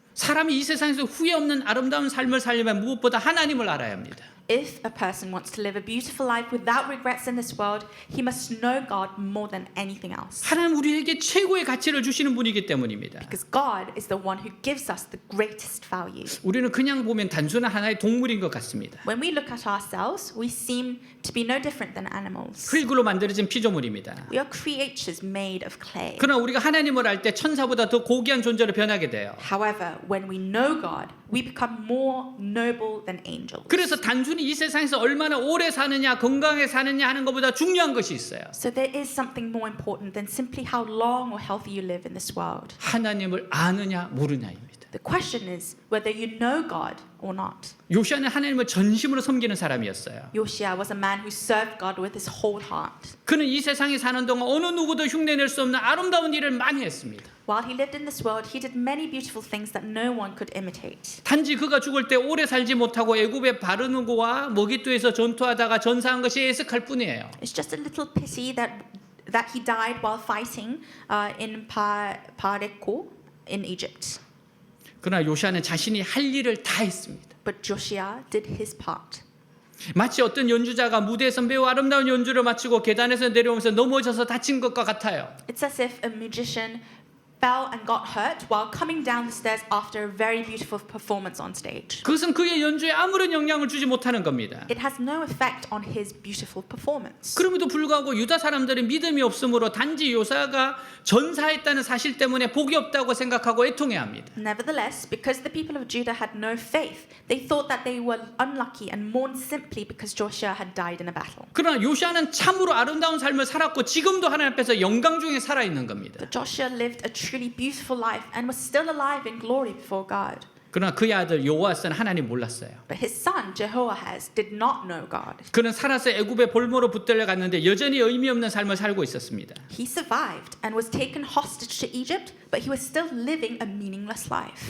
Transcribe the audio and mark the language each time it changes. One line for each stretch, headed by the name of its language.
Korean: 사람이 이 세상에서 후회 없는 아름다운 삶을 살려면 무엇보다 하나님을 알아야 합니다.
English: if a person wants to live a beautiful life without regrets in this world, he must know God more than anything else.
Korean: 하나님 우리에게 최고의 가치를 주시는 분이기 때문입니다.
English: Because God is the one who gives us the greatest value.
Korean: 우리는 그냥 보면 단순한 하나의 동물인 것 같습니다.
English: When we look at ourselves, we seem to be no different than animals.
Korean: 흙으로 만들어진 피조물입니다.
English: We are creatures made of clay.
Korean: 그러나 우리가 하나님을 알 때 천사보다 더 고귀한 존재로 변하게 돼요.
English: However, when we know God, we become more noble than angels.
Korean: 그래서 단순히 이 세상에서 얼마나 오래 사느냐, 건강하게 사느냐 하는 것보다 중요한 것이 있어요.
English: So there is something more important than simply how long or healthy you live in this world.
Korean: 하나님을 아느냐 모르냐입니다.
English: The question is whether you know God or not.
Korean: 요시아는 하나님을 전심으로 섬기는 사람이었어요.
English: Yoshia was a man who served God with his whole heart.
Korean: 그는 이 세상에 사는 동안 어느 누구도 흉내낼 수 없는 아름다운 일을 많이 했습니다.
English: While he lived in this world, he did many beautiful things that no one could imitate.
Korean: 단지 그가 죽을 때 오래 살지 못하고 애굽의 바르누고와 머깃도에서 전투하다가 전사한 것이 애석할 뿐이에요.
English: It's just a little pity that he died while fighting in Pareko in Egypt.
Korean: 그러나 요시아는 자신이 할 일을 다 했습니다.
English: But Joshua did his part.
Korean: 마치 어떤 연주자가 무대에서 매우 아름다운 연주를 마치고 계단에서 내려오면서 넘어져서 다친 것과 같아요.
English: It's as if a musician fell and got hurt while coming down the stairs after a very beautiful performance on stage.
Korean: 그것은 그의 연주에 아무런 영향을 주지 못하는 겁니다.
English: It has no effect on his beautiful performance.
Korean: 그럼에도 불구하고 유다 사람들은 믿음이 없으므로 단지 요사가 전사했다는 사실 때문에 복이 없다고 생각하고 애통해합니다.
English: Nevertheless, because the people of Judah had no faith, they thought that they were unlucky and mourned simply because Joshua had died in a battle.
Korean: 그러나 요시아는 참으로 아름다운 삶을 살았고 지금도 하나님 앞에서 영광 중에 살아 있는 겁니다.
English: But Joshua lived a truly beautiful life and was still alive in glory before God.
Korean: 그러나 그의 아들 여호아스는 하나님 몰랐어요.
English: But his son Jehoahaz did not know God.
Korean: 그는 살아서 애굽의 볼모로 붙들려 갔는데 여전히 의미 없는 삶을 살고 있었습니다.
English: He survived and was taken hostage to Egypt, but he was still living a meaningless life.